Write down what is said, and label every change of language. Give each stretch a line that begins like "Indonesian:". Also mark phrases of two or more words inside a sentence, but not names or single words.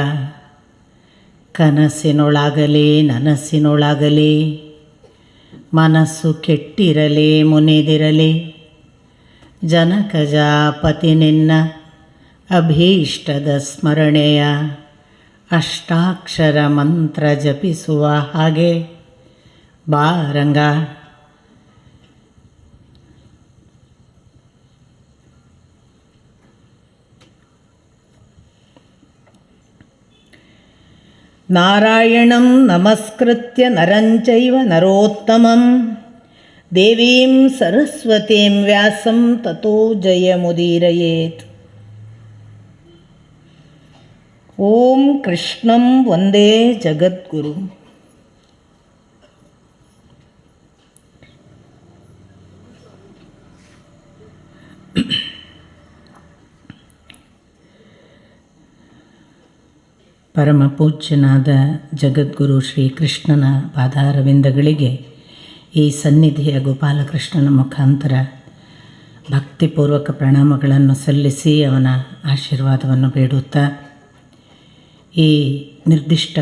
Kannada: ಕನಸಿನೊಳಗಲಿ ನನಸಿನೊಳಗಲಿ ಮನಸ್ಸು ಕೆಟ್ಟಿರಲಿ ಮುನಿದಿರಲಿ, ಜನಕಜಾಪತಿ ನಿನ್ನ ಅಭೀಷ್ಟದ ಸ್ಮರಣೆಯ ಅಷ್ಟಾಕ್ಷರ ಮಂತ್ರ ಜಪಿಸುವ ಹಾಗೆ ಬಾರಂಗ.
Sanskrit: ನಾರಾಯಣಂ ನಮಸ್ಕೃತ್ಯ ನರಂಚೈವ ನರೋತ್ತಮಂ ದೇವೀಂ ಸರಸ್ವತೀಂ ವ್ಯಾಸಂ ತತೋ ಜಯಮುದೀರಯೇತ್. ಓಂ ಕೃಷ್ಣಂ ವಂದೇ ಜಗದ್ಗುರು.
Kannada: ಪರಮ ಪೂಜ್ಯನಾದ ಜಗದ್ಗುರು ಶ್ರೀಕೃಷ್ಣನ ಪಾದಾರವಿಂದಗಳಿಗೆ ಈ ಸನ್ನಿಧಿಯ ಗೋಪಾಲಕೃಷ್ಣನ ಮುಖಾಂತರ ಭಕ್ತಿಪೂರ್ವಕ ಪ್ರಣಾಮಗಳನ್ನು ಸಲ್ಲಿಸಿ ಅವನ ಆಶೀರ್ವಾದವನ್ನು ಬೇಡುತ್ತಾ ಈ ನಿರ್ದಿಷ್ಟ